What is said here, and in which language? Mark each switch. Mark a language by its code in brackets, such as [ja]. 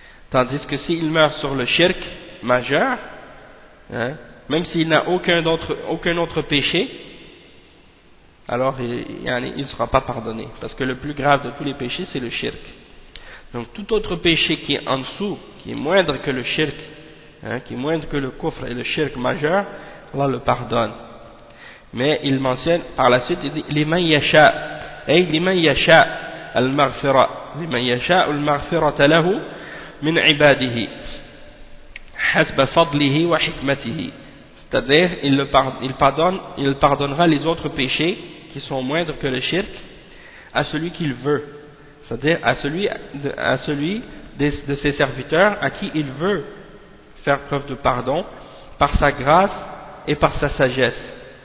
[fr] Tandis que s'il meurt sur le shirk majeur, même s'il n'a aucun autre péché, alors il ne sera pas pardonné. Parce que le plus grave de tous les péchés, c'est le shirk. Donc tout autre péché qui est en dessous, qui est moindre que le shirk, qui est moindre que le kufr et le shirk majeur, Allah le pardonne. Mais il mentionne par la suite, il dit, [ar] لِمَنْ يَشَاءُ أي لِمَنْ يَشَاءُ الْمَغْفِرَةُ لِمَنْ يَشَاءُ الْمَغْفِرَةَ لَهُ مِنْ عِبَادِهِ حَسْبَ فَضْلِهِ وَحِكْمَتِهِ. [fr] C'est-à-dire, il pardonnera les autres péchés qui sont moindres que le shirk à celui qu'il veut. C'est-à-dire, à celui de ses serviteurs à qui il veut faire preuve de pardon par sa grâce et par sa sagesse.